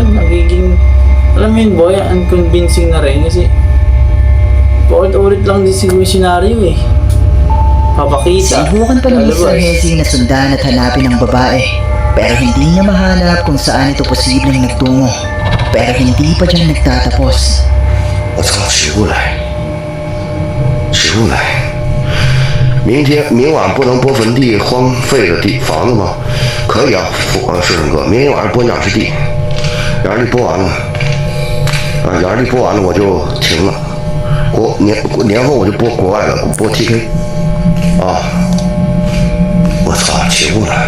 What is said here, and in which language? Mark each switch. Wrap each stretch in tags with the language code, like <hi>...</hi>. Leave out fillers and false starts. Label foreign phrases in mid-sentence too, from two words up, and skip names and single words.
<tl>Nagiging, alam mo yun boy, unconvincing na rin kasi paulit-ulit lang din siguro yung scenario eh. Papakita. Sinubukan pa ni Mr. lalabas. Hezi na sundan at hanapin ang babae. Pero hindi niya mahanap kung saan ito posibleng nagtungo. Pero hindi pa dyan nagtatapos.</tl> <zh>我操，起不来，起不来！明晚不能播坟地荒废的房子吗？可以啊，顺顺哥，明天晚上播养殖地，养殖地播完了，养殖地播完了我就停了，年后我就播国外的，播 TK， 啊，我操，起不来！</zh>